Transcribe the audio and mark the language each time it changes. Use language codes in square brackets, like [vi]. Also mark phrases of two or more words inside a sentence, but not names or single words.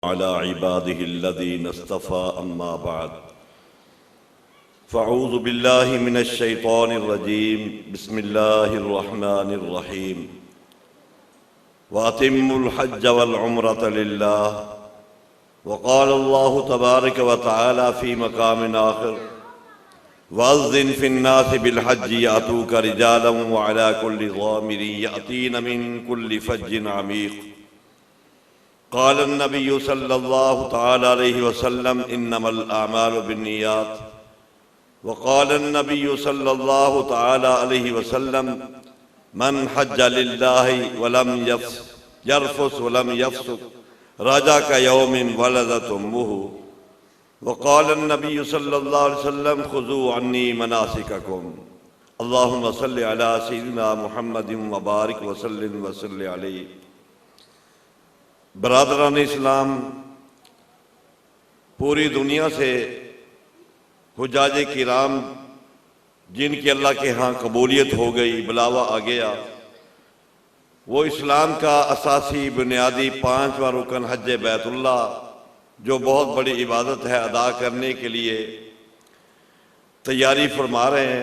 [ar] على عباده الذين اصطفى أما بعد فأعوذ بالله من الشيطان الرجيم بسم الله الرحمن الرحيم وأتموا الحج والعمرة لله وقال الله تبارك و تعالى في مقام آخر وأذن في الناس بالحج يأتوك رجالا وعلى كل ضامر يأتين من كل فج عميق قال نبي صلى الله تعالى عليه وسلم إنما الأعمال بالنيات و قال نبي صلى الله تعالى عليه وسلم من حج لله ولم يرفث ولم يفسق رجع كيوم ولدت أمه وقال نبي صلى الله عليه وسلم خذوا عني مناسككم اللهم صل على سيدنا محمد وبارك وسلم وصل عليه. [ur] برادران اسلام، پوری دنیا سے حجاج کرام جن کی اللہ کے یہاں قبولیت ہو گئی، بلاوا آ گیا، وہ اسلام کا اساسی بنیادی 5واں رکن حج بیت اللہ، جو بہت بڑی عبادت ہے، ادا کرنے کے لیے تیاری فرما رہے ہیں.